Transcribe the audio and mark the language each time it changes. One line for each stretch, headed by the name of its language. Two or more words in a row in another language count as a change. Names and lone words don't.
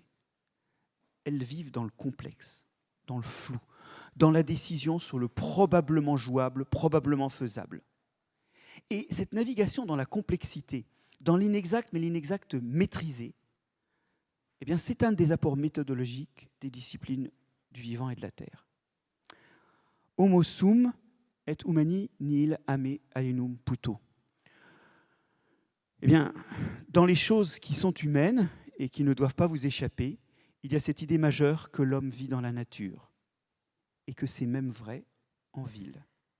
French: Elles vivent dans le complexe, dans le flou, dans la décision sur le probablement jouable, probablement faisable. Et cette navigation dans la complexité, dans l'inexact, mais l'inexact maîtrisé, eh bien, c'est un des apports méthodologiques des disciplines du vivant et de la terre.
Latin: Homo sum et humani nihil ame alienum puto.
French: Eh bien, dans les choses qui sont humaines et qui ne doivent pas vous échapper, il y a cette idée majeure que l'homme vit dans la nature et que c'est même vrai en ville.